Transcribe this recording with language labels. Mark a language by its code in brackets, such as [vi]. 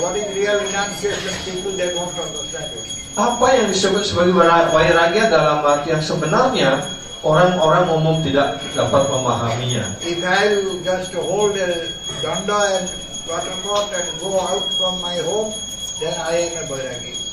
[en] What is real renunciation? People they don't understand it. [id] Apa yang disebut sebagai vairagya dalam arti yang sebenarnya orang-orang umum tidak dapat memahaminya. [en] If I will just hold a danda and water pot and go out from my home, then I am a vairagi.